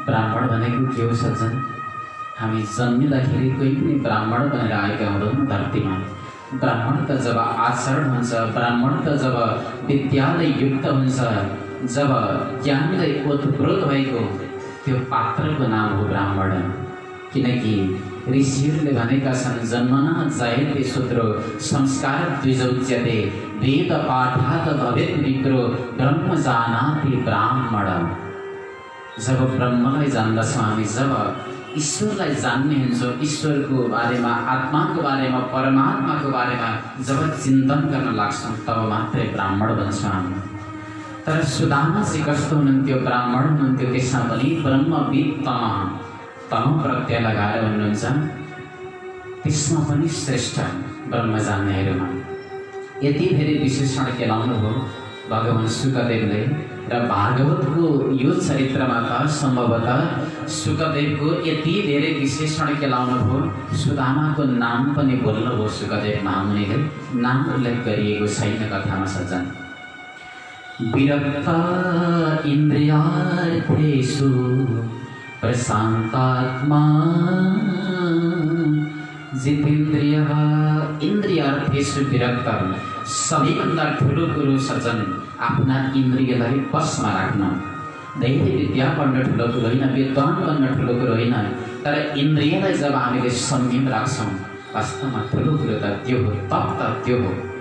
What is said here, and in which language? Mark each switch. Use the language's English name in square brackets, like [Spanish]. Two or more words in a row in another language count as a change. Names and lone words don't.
[Nepali] ब्राह्मण भनेको के हो सज्जन? हामी जन्मिँदाखेरि कोही पनि ब्राह्मण बनेर आएका हुँदैनौँ धरतीमा। ब्राह्मण त जब आचरण हुन्छ, ब्राह्मण त जब विद्यालय युक्त हुन्छ, जब ज्ञानलाई ओतप्रोत भएको त्यो पात्रको नाम हो ब्राह्मण। किनकि ऋषिहरूले भनेका छन्, [Sanskrit] जन्मना जायते शूद्रो संस्कार द्विजोच्यते वेद पाठात् भवेत् विप्रो ब्रह्म जानाति ब्राह्मण। [Nepali] जब ब्रह्मलाई जान्दछौँ हामी, जब ईश्वरलाई जान्ने हुन्छ, ईश्वरको बारेमा, आत्माको बारेमा, परमात्माको बारेमा जब चिन्तन गर्न लाग्छौँ, तब मात्रै ब्राह्मण बन्छौँ हामी। तर सुदामा चाहिँ कस्तो हुनुहुन्थ्यो? ब्राह्मण हुनुहुन्थ्यो, त्यसमा पनि ब्रह्मविद तम प्रत्यय लगाएर भन्नुहुन्छ, त्यसमा पनि श्रेष्ठ ब्रह्म जान्नेहरूमा। यति धेरै विशेषण केलाउनु हो भगवान शुकदेवले। र भागवतको यो चरित्रमा त सम्भवतः शुकदेवको यति धेरै विशेषण केलाउनु हो, सुदामाको नाम पनि बोल्नुभयो शुकदेव महामुनिले। नाम उल्लेख गरिएको छैन कथामा सज्जन। [Sanskrit] विरक्त इन्द्रियार्थेषु प्रशान्तात्मा जितेन्द्रियः। इन्द्रियार्थेषु विरक्त, [Nepali] सबैभन्दा ठुलो कुरो सज्जन आफ्ना इन्द्रियलाई बसमा राख्न। धेरै विद्या पढ्न ठुलो कुरो होइन, विद्वान बन्न ठुलो कुरो होइन, तर इन्द्रियलाई जब हामीले संयम राख्छौँ, वास्तवमा ठुलो कुरो त त्यो हो, तप त त्यो हो।